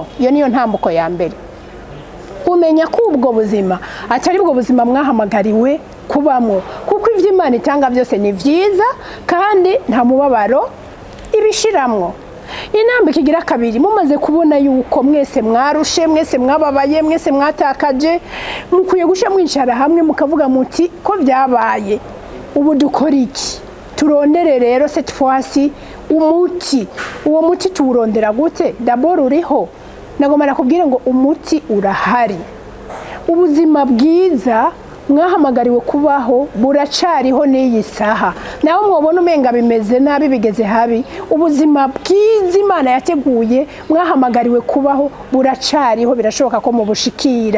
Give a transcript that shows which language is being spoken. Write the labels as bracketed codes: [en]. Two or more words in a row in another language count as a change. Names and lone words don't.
[rn] Iyo niyo ntambuko ya mbere, umenya ko ubwo buzima atari bwo buzima mwahamagariwe kubamwo, kuko ivyo Imana itanga byose ni vyiza kandi nta mubabaro ibishiramwo. Inamba kigira kabiri, mumaze kubona yuko mwese mwarushe, mwese mwababaye, mwese mwatakaje, mukwiye gusha mwicara hamwe mukavuga muti ko byabaye ubu dukora iki? Turondere rero [fr] cette fois-ci [rn] umuti. Uwo muti tuwurondera gute? D'abord uriho, nagomba nakubwire ngo umuti urahari. Ubuzima bwiza mwahamagariwe kubaho buracariho n'iyi saha. Naho mwobona umenga bimeze nabi bigeze habi, ubuzima bwiza Imana yateguye mwahamagariwe kubaho buracariho, birashoboka ko mubushikira.